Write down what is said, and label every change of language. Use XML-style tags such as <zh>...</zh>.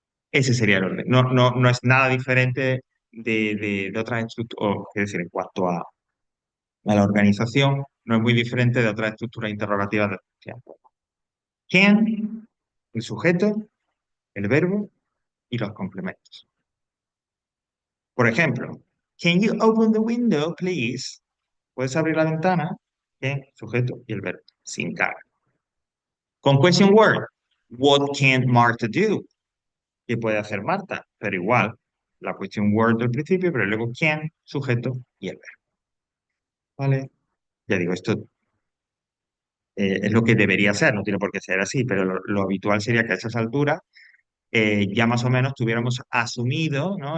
<es>Ese sería el orden. No, no, no es nada diferente de otras estructuras, es decir, en cuanto a la organización, no es muy diferente de otras estructuras interrogativas de tiempo. ¿Quién? El sujeto, el verbo y los complementos. Por ejemplo,</es> <en>Can you open the window, please?</en> <es>¿Puedes abrir la ventana? ¿Qué? Sujeto y el verbo, sin carga. Con</es> <en>question word, what can Martha do?</en> <es>¿Qué puede hacer Marta? Pero igual, la question word del principio, pero luego can, sujeto y el verbo. ¿Vale? Ya digo, esto es lo que debería ser, no tiene por qué ser así, pero lo habitual sería que a esas alturas ya más o menos tuviéramos asumido, ¿no?</es>